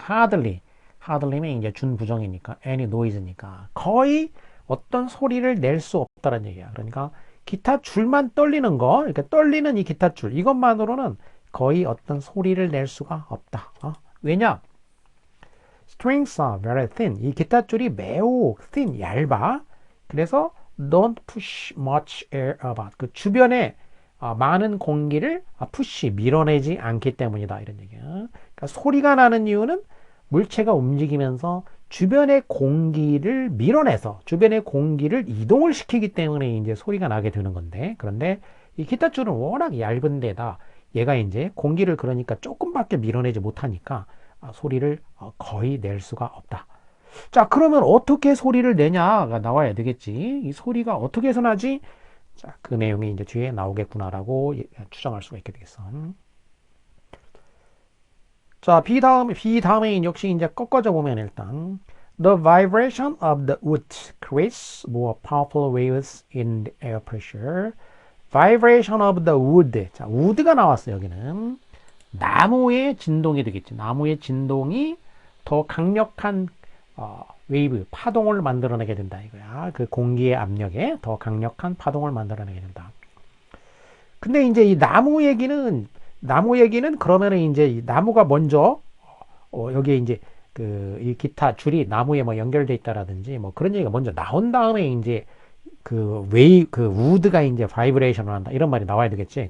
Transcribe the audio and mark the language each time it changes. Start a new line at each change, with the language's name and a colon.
Korean: hardly면 이제 준부정이니까
English: any noise
Korean: 니까 거의 어떤 소리를 낼 수 없다는 얘기야. 그러니까 기타 줄만 떨리는 거, 이렇게 떨리는 이 기타 줄 이것만으로는 거의 어떤 소리를 낼 수가 없다. 왜냐?
English: Strings are very thin.
Korean: 이 기타 줄이 매우 thin, 얇아. 그래서
English: don't push much air about.
Korean: 그 주변에 많은 공기를 push, 밀어내지 않기 때문이다. 이런 얘기야. 그러니까 소리가 나는 이유는 물체가 움직이면서 주변의 공기를 밀어내서 주변의 공기를 이동을 시키기 때문에 이제 소리가 나게 되는 건데, 그런데 이 기타 줄은 워낙 얇은 데다 얘가 이제 공기를 그러니까 조금밖에 밀어내지 못하니까 소리를 거의 낼 수가 없다. 자, 그러면 어떻게 소리를 내냐가 나와야 되겠지. 이 소리가 어떻게 해서 나지? 자, 그 내용이 이제 뒤에 나오겠구나라고 추정할 수가 있게 되겠어. 자, B 다음에 역시 이제 꺾어져 보면 일단
English: The vibration of the wood creates more powerful waves in the air pressure. Vibration of the wood.
Korean: 자, wood가 나왔어요. 여기는 나무의 진동이 되겠지. 나무의 진동이 더 강력한 웨이브, 파동을 만들어내게 된다 이거야. 그 공기의 압력에 더 강력한 파동을 만들어내게 된다. 근데 이제 이 나무 얘기는 그러면은 이제 이 나무가 먼저 여기에 이제 이 기타 줄이 나무에 뭐 연결돼 있다라든지 뭐 그런 얘기가 먼저 나온 다음에 이제 그 우드가 이제 바이브레이션을 한다 이런 말이 나와야 되겠지.